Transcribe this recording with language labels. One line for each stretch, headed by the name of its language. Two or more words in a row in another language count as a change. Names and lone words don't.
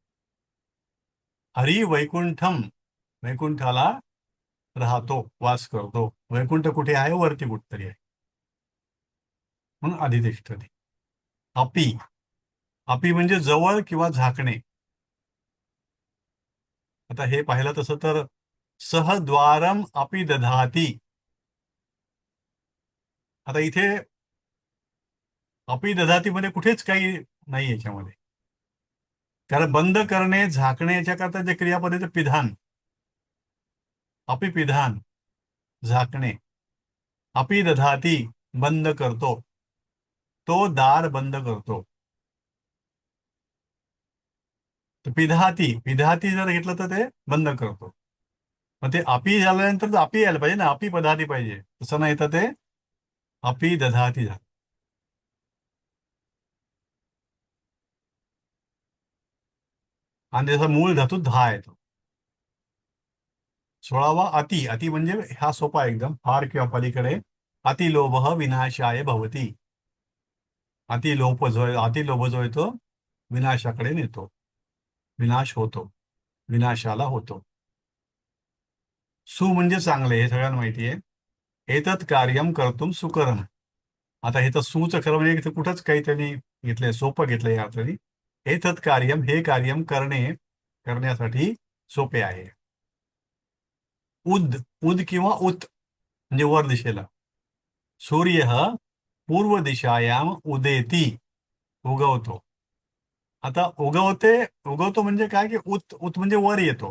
Sanskrit: हरी वैकुंठम,
Marathi: वैकुंठाला राहतो, वास करतो. वैकुंठ कुठे आहे? वरती कुठतरी आहे, म्हणून अधितिष्ठती. अपी, अपी म्हणजे जवळ किंवा झाकणे. आता हे पाहिलं तसं तर
Sanskrit: सहद्वारम अपि दधाती.
Marathi: आता इथे
Sanskrit: अपि दधाती
Marathi: मध्ये कुठेच काही नाही याच्यामध्ये, कारण बंद करणे, झाकणे याच्या करता जे क्रियापद आहे ते पिधान.
Sanskrit: अपि पिधान, झाकणे. अपि दधाती,
Marathi: बंद करतो, तो दार बंद करतो. तर पिधाती, पिधाती जर घेतलं तर ते बंद करतो. मग ते अपी झाल्यानंतर अपी यायला पाहिजे ना, अपी पदाती पाहिजे. तसं नाही तर ते
Sanskrit: अपी दधाती
Marathi: झालं. आणि त्याचा मूळ धातू धा येतो. 16वा अति. अति म्हणजे हा सोपा एकदम, फार किंवा पलीकडे.
Sanskrit: अतिलोभ विनाशाय भवती.
Marathi: अतिलोभ जो आहे तो विनाशाकडे नेतो, विनाश होतो, विनाशाला होतो. सु म्हणजे चांगले, हे सगळ्यांना माहिती आहे.
Sanskrit: एतत् कार्यम कर्तुम सुकरम.
Marathi: आता हे तर सूचं खरं म्हणजे इथे कुठंच काही त्यांनी घेतलंय, सोपं घेतलंय या अर्थाने.
Sanskrit: एतत् कार्यम,
Marathi: हे कार्यम करणे, करण्यासाठी सोपे आहे. उद, उद किंवा उत म्हणजे वर दिशेला.
Sanskrit: सूर्य पूर्व दिशायाम उदेती, उगवतो.
Marathi: आता उगवतो म्हणजे काय की उत उत म्हणजे वर येतो.